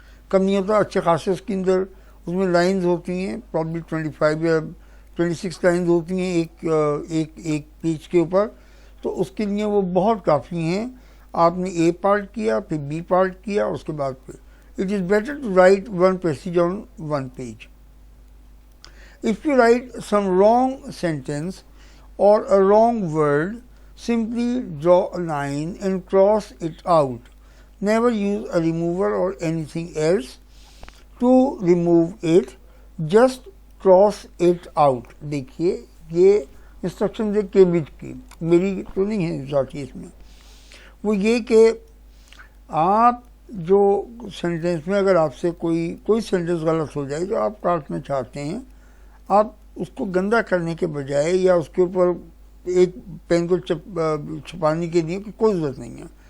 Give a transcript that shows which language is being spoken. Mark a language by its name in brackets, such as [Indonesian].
[Urdu] اچھے خاصے اس کے اندر اس میں لائنز ہوتی ہیں، پرابلی 25 یا 26 لائنز ہوتی ہیں ایک پیج کے اوپر، تو اس کے لیے وہ بہت کافی ہیں. آپ نے A پارٹ کیا، پھر B پارٹ کیا، اور اس کے بعد پھر [English] It is better to write 1 passage on 1 page. If you write some wrong sentence اور a wrong word, simply draw a line and cross it out. Never use a remover or anything else to remove it, just cross it out. [Urdu] دیکھیے یہ instruction ہے Cambridge کی، میری تو نہیں ہے ذاتی اس میں. وہ یہ کہ آپ جو سینٹینس میں اگر آپ سے کوئی سینٹینس غلط ہو جائے جو آپ کاٹنا چاہتے ہیں، آپ اس کو گندا کرنے کے بجائے یا اس کے اوپر ایک پین کو چھپانے کے لیے کوئی ضرورت نہیں ہے.